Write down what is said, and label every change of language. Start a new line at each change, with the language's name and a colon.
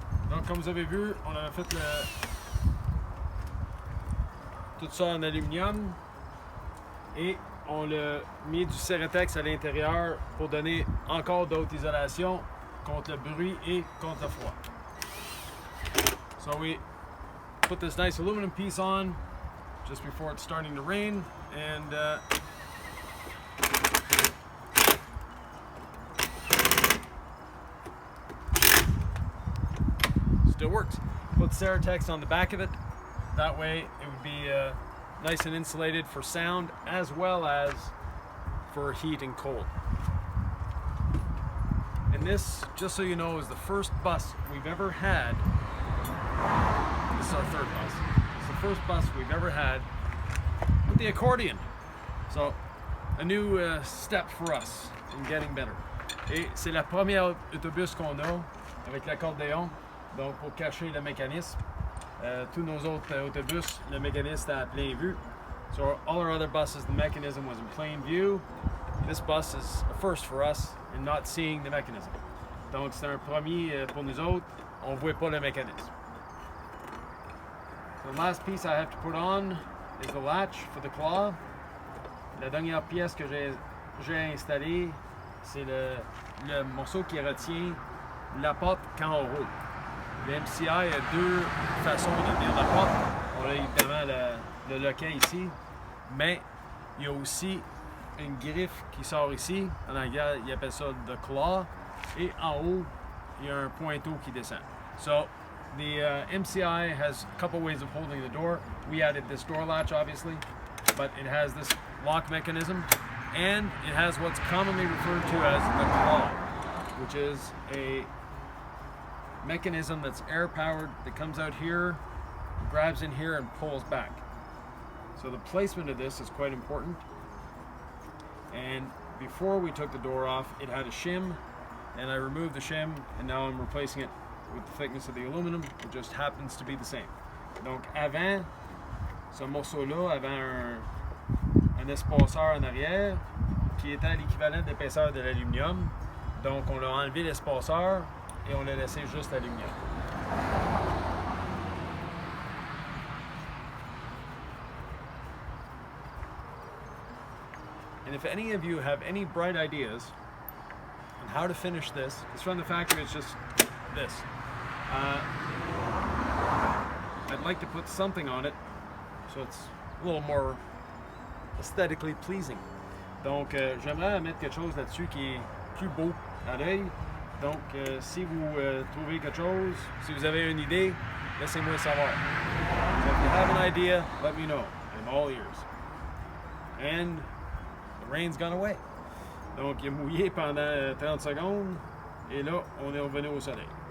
French: Donc comme vous avez vu, on avait fait tout ça en aluminium et on l'a mis du Ceretex à l'intérieur pour donner encore d'autres isolations contre le bruit et contre le froid.
English: So we put this nice aluminum piece on just before it's starting to rain, and still works. Put Ceretex on the back of it. That way it would be nice and insulated for sound as well as for heat and cold. And this, just so you know, is the first bus we've ever had. This is our third bus. It's the first bus we've ever had with the accordion. So, a new step for us in getting better.
French: Et c'est la première autobus qu'on a avec l'accordéon, donc pour cacher le mécanisme. Tous nos autres autobus, le mécanisme est à plein vue.
English: So all our other buses, the mechanism was in plain view. This bus is a first for us in not seeing the mechanism.
French: Donc c'est un premier pour nous autres, on ne voit pas le mécanisme.
English: So the last piece I have to put on is the latch for the claw.
French: La dernière pièce que j'ai installée, c'est le morceau qui retient la porte quand on roule. Le MCI a deux façons de tenir la porte. On a évidemment le loquet ici, mais il y a aussi une griffe qui sort ici. En anglais, ils appellent ça the claw. Et en haut, il y a un pointeau qui descend.
English: So, the MCI has a couple ways of holding the door. We added this door latch, obviously, but it has this lock mechanism, and it has what's commonly referred to as the claw, which is a mechanism that's air powered that comes out here, grabs in here, and pulls back. So the placement of this is quite important. And before we took the door off, it had a shim, and I removed the shim, and now I'm replacing it with the thickness of the aluminum. It just happens to be the same.
French: Donc avant, ce morceau-là avait un espaceur en arrière qui était l'équivalent d'épaisseur de l'aluminium. Donc on a enlevé l'espaceur et on l'a laissé juste l'aluminium.
English: And if any of you have any bright ideas on how to finish this, because from the factory it's just this. I'd like to put something on it so it's a little more aesthetically pleasing.
French: Donc j'aimerais mettre quelque chose là-dessus qui est plus beau à l'œil. Donc si vous trouvez quelque chose, si vous avez une idée, laissez-moi savoir.
English: So if you have an idea, let me know. I'm all ears. And the rain's gone away.
French: Donc il a mouillé pendant 30 secondes et là on est revenu au soleil.